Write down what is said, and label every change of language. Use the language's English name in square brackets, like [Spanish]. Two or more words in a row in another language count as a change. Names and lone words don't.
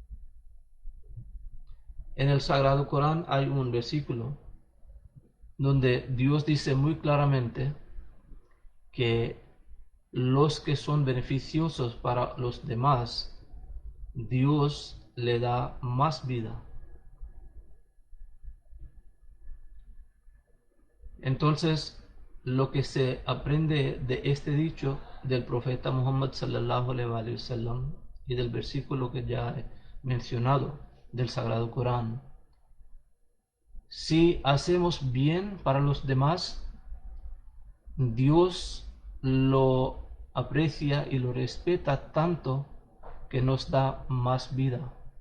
[Spanish] En el Sagrado Corán hay un versículo donde Dios dice muy claramente que los que son beneficiosos para los demás, Dios le da más vida. Entonces, lo que se aprende de este dicho del profeta Muhammad [Arabic] صلى الله عليه وسلم [Spanish] y del versículo que ya he mencionado del Sagrado Corán, si hacemos bien para los demás, Dios lo aprecia y lo respeta tanto que nos da más vida.